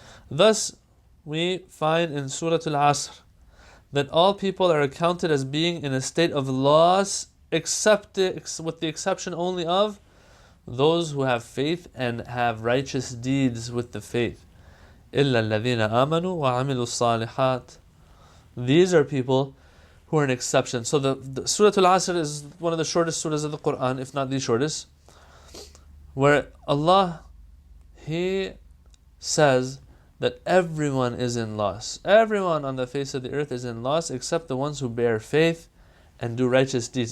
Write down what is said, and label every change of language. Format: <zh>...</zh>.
<en>Thus, we find in Surah Al-Asr that all people are accounted as being in a state of loss, with the exception only of those who have faith and have righteous deeds with the faith.</en> <ar>إِلَّا الَّذِينَ آمَنُوا وَعَمِلُوا الصَّالِحَاتِ.</ar> <en>These are people who are an exception. So the Surah Al-Asr is one of the shortest surahs of the Quran, if not the shortest, where Allah, He says that everyone is in loss. Everyone on the face of the earth is in loss except the ones who bear faith and do righteous deeds.</en>